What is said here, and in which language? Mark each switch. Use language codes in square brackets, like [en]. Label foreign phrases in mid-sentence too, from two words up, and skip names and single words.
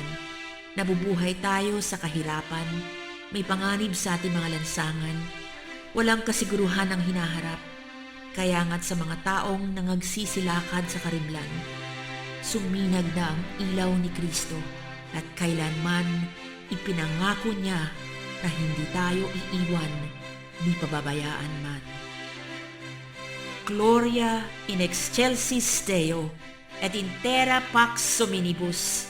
[tl] Nabubuhay tayo sa kahirapan, may panganib sa ating mga lansangan, walang kasiguruhan ang hinaharap, kaya nga't sa mga taong nangagsisilakad sa karimlan, suminag na ang ilaw ni Kristo at kailanman ipinangako niya na hindi tayo iiwan ni pababayaan man. [la] Gloria in excelsis Deo et in terra pax hominibus.